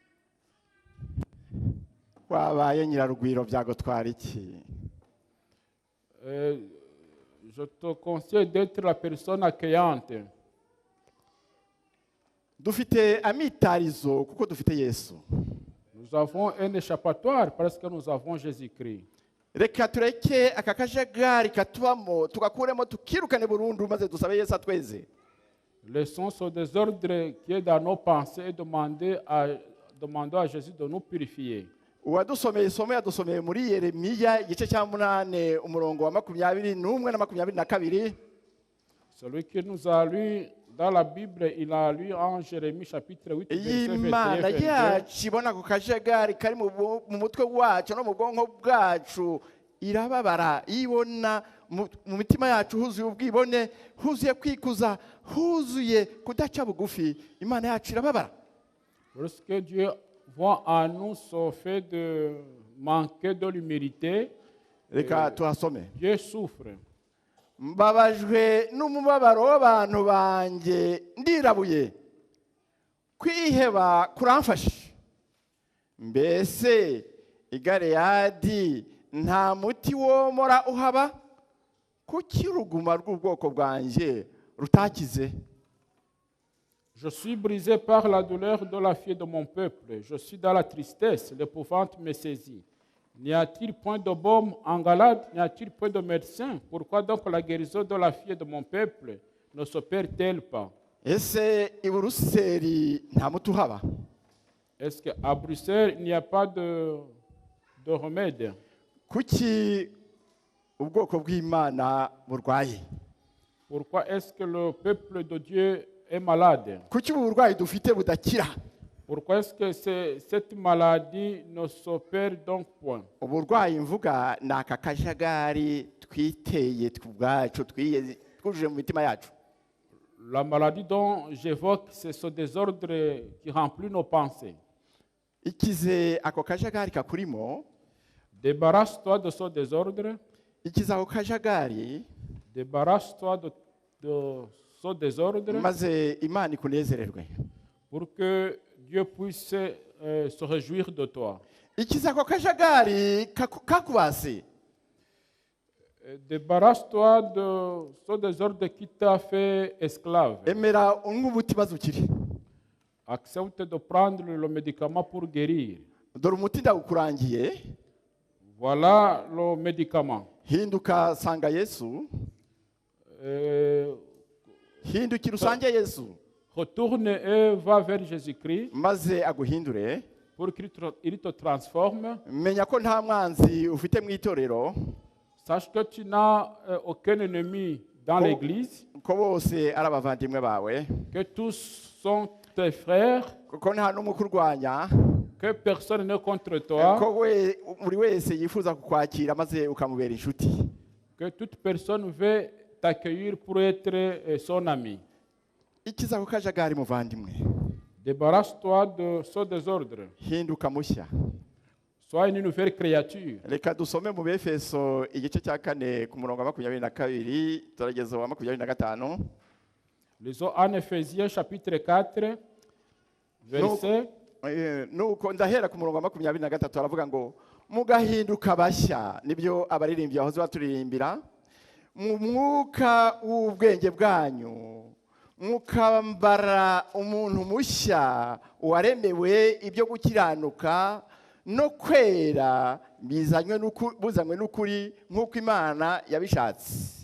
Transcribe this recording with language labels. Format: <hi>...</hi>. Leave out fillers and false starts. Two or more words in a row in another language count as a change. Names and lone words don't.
<rw>Wabaye nyirarugwiro byagutwara iki?</rw> <fr>Je te conseille d'être la personne accueillante.</fr> <rw>Dufite amitarizo kuko dufite Yesu.</rw> <fr>Nous avons un échappatoire parce que nous avons Jésus-Christ.</fr> <rw>Reka tureke aka kajagari katubamo tugakuremo tukirukane burundu maze dusabe Yesu atweze.</rw> <fr>Laissons ce désordre qui est dans nos pensées et demandons à Jésus de nous purifier.</fr> <rw>Uwadusomeye isomo yadusomeye muri Yeremiya igice cya 8 umurongo wa 21 na 22.</rw> <fr>Celui qui nous a lu dans la Bible, il a lu en Jérémie chapitre 8, verset 21.</fr> <rw>Imana yacu ibona ku kajagari kari mu mutwe wacu no mu bwonko bwacu irababara ibona mu mitima yacu huzuye ubwibone, huzuye kwikuza, huzuye kudaca bugufi. Imana yacu irababara.</rw> <fr>Lorsque Dieu voit en nous ce fait de manquer de l'humilité, Dieu souffre.</fr> <rw>Mbabajwe n'umubabaro w'abantu banjye ndirabuye, kwiheba kuramfashe. Mbese i Galeyadi nta muti womora uhaba? Kuki uruguma rw'ubwoko bwanjye rutakize?</rw> <fr>Je suis brisé par la douleur de la fille de mon peuple. Je suis dans la tristesse, l'épouvante me saisit. N'y a-t-il point de baume en Galade? N'y a-t-il point de médecin? Pourquoi donc la guérison de la fille de mon peuple ne s'opère-t-elle pas?</fr> <rw>Ese i Buruseli nta muti uhaba?</rw> <fr>Est-ce qu'à Bruxelles, il n'y a pas de remède?</fr> <rw>Kuki ubwoko bw'Imana burwaye?</rw> <fr>Pourquoi est-ce que le peuple de Dieu est malade?</fr> <rw>Kuki uburwayi dufite budakira?</rw> <fr>Pourquoi est-ce que cette maladie ne s'opère donc point?</fr> <rw>Uburwayi mvuga ni aka kajagari twiteye ubwacu twujuje mu mitima yacu.</rw> <fr>La maladie dont j'évoque, c'est ce désordre qui remplit nos pensées.</fr> <rw>Ikize ako kajagari kakurimo,</rw> <fr>débarrasse-toi de ce désordre.</fr> <rw>Ikize ako kajagari,</rw> <fr>débarrasse-toi de ce désordre.</fr> <rw>Maze Imana ikunezererwe.</rw> <fr>Pour que Dieu puisse se réjouir de toi.</fr> <rw>Ikize ako kajagari kakubase.</rw> <fr>Débarrasse-toi de ce désordre qui t'a fait esclave.</fr> <rw>Emera umuti bazukiri.</rw> <fr>Accepte de prendre le médicament pour guérir.</fr> <rw>Dore umuti ndawukurangiye.</rw> <fr>Voilà le médicament.</fr> <rw>Hinduka sanga Yesu. Hindukira usange Yesu.</rw> <fr>Retourne et va vers Jésus-Christ.</fr> <rw>Maze aguhindure.</rw> <fr>Pour qu'il te transforme.</fr> <rw>Menya ko nta mwanzi ufite mu itorero.</rw> <fr>Sache que tu n'as aucun ennemi dans l'église.</fr> <rw>Ko bose ari abavandimwe bawe.</rw> <fr>Que tous sont tes frères.</fr> <rw>Ko nta n'umukurwanya.</rw> <fr>Que personne n'est contre toi.</fr> <rw>Ko buri wese yifuza kukwakira maze ukamubera inshuti.</rw> <fr>Que toute personne veut t'accueillir pour être son ami.</fr> <rw>Ikiza ko kajagari muvandimwe.</rw> <fr>Débarrasse-toi de ce désordre.</fr> <rw>Hinduka mushya.</rw> <fr>Sois une nouvelle créature.</fr> <rw>reka dusome mu befeso igice cya kane ku murongo wa 22 turageza wa 25.</rw> <fr>Lisons en Éphésiens chapitre 4, verset.</fr> <rw>Nuko ndahera ku murongo wa 23 aravuga ngo mugahinduka bashya, nibyo abaririmbyi bahoze baturirimbira, mu mwuka w'ubwenge bwanyu mukambara umuntu mushya waremewe ibyo gukiranuka no kwera buzanywe n'ukuri nk'uko Imana yabishatse.</rw>